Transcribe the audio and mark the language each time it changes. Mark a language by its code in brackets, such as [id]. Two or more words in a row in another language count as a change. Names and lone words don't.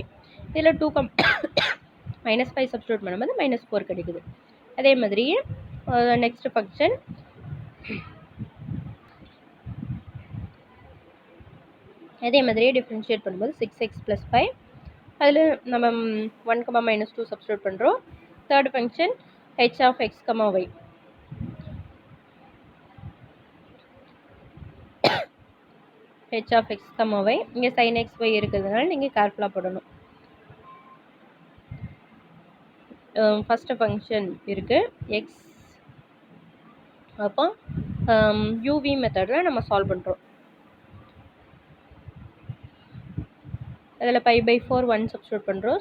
[ta] இதில் 2 -5 சப்ஸ்டியூட் பண்ணும்போது -4 கிடைக்குது. அதே மாதிரி [en] next function [ta] அதே மாதிரியே டிஃப்ரென்ஷியேட் பண்ணும்போது 6x + 5. அதில் நம்ம 1, -2 சப்ஸ்டியூட் பண்ணுறோம். [en] third function h of x, y. h of x, y. [ta] இங்கே sin x, y இருக்கிறதுனால நீங்கள் கேர்ஃபுல்லாக போடணும். [en] first function [ta] இருக்குது எக்ஸ். அப்போ [en] UV method [ta] நம்ம சால்வ் பண்ணுறோம். அதில் π/4 1 சப்ஸ்டியூட் பண்ணுறோம்.